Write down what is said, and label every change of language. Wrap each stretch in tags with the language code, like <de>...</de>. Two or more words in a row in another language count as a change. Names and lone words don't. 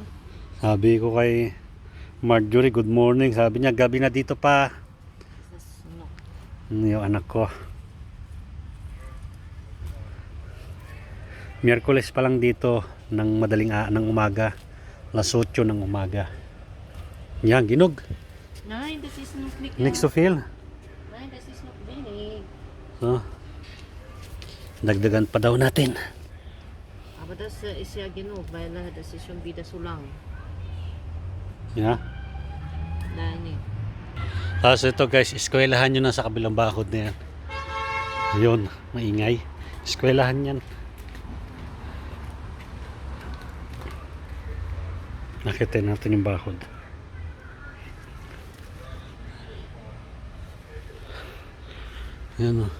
<tl>Sabi ko kay Marjorie,</tl> <en>good morning.</en> <tl>Sabi niya, gabi na dito pa. Ano, Yung anak ko. Miyerkules pa lang dito ng ng umaga. Alas 8 ng umaga. Yan, ginog.</tl> <de>Nein, das ist noch nicht.</de> <en>Next to feel.</en> <de>Nein, das ist noch wenig.</de> <tl>So, dagdagan pa daw natin.</tl> <de>Aber das ist ja genug, weil das ist schon wieder so lang. Yeah. Nein,</de> <tl>eh. Tapos ito guys, eskwelahan nyo na sa kabilang bakod na yan. Ayun, maingay. Eskwelahan yan. Nakita natin yung bakod. Ayan o.</tl>